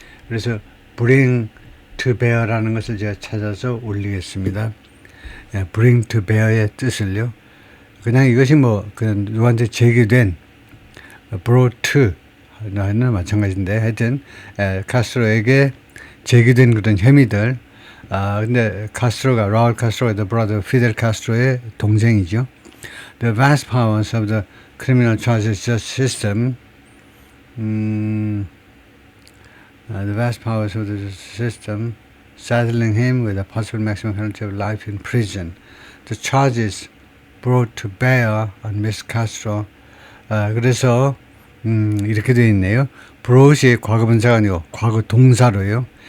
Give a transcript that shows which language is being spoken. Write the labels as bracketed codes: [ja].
[ko] 그래서 bring to bear라는 것을 제가 찾아서 올리겠습니다. bring to bear의 뜻을요. 그냥 이것이 그냥 누구한테 제기된 brought to는 마찬가지인데 하여튼 카스트로에게 제기된 그런 혐의들. 근데 라울 카스트로가 [en] the brother [ko] Fidel Castro의 동생이죠. [en] The vast powers of the criminal justice system, the vast powers of the system, saddling him with a possible maximum penalty of life in prison. The charges brought to bear on Miss Castro. [ko] 그래서 이렇게 되어 있네요. brought이 과거 분사가 아니고 과거 동사로요.